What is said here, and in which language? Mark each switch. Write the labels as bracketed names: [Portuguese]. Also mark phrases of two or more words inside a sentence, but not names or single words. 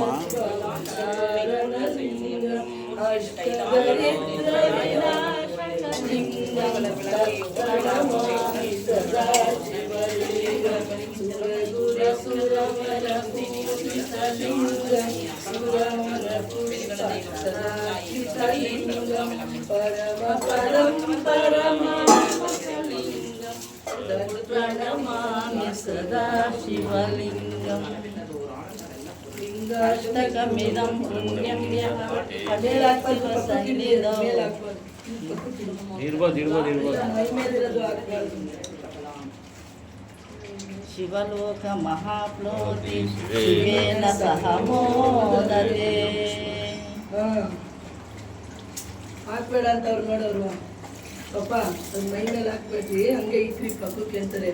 [Sanskrit] ಸರ್ವಕಾರಣಲಿಂಗಂ ಅಷ್ಟದರಿದ್ರ ವಿನಾಶಕಲಿಂಗಂ ತತ್ಪ್ರಣಮಾಮಿ ಸದಾ ಶಿವಲಿಂಗಂ ಸುರಗುರ ಸುರವರ ಪೂಜಿತಲಿಂಗಂ ಸುರವರ ಪೂಜಿತಲಿಂಗಂ ಪರಮ ಪರಂ ಪರಮಾತ್ಮಕಲಿಂಗಂ ತತ್ಪ್ರಣಮಾಮಿ ಸದಾ ಶಿವಲಿಂಗಂ ಲಿಂಗಾಷ್ಟಕಮಿದಂ ಪುಣ್ಯಂ ಯಃ ಅಡಿಲಕ್ಕಿವಸನ್ನಿಧೌ ಶಿವಲೋಕ ಮಹಾಪ್ಲೋತಿ ಶಿವೇನ ಸಹ ಮೋದತೆ. [Kannada] ಹಾಕ್ಬೇಡ ಅಂತ ಅವ್ರು ನೋಡೋರು ಪಾಪ ಅದು ಮೈ ಮೇಲೆ ಹಾಕ್ಬೇಡ್ರಿ ಹಂಗೆ ಇಟ್ರಿ ಪಕ್ಕಕ್ಕೆ ಅಂತಾರೆ.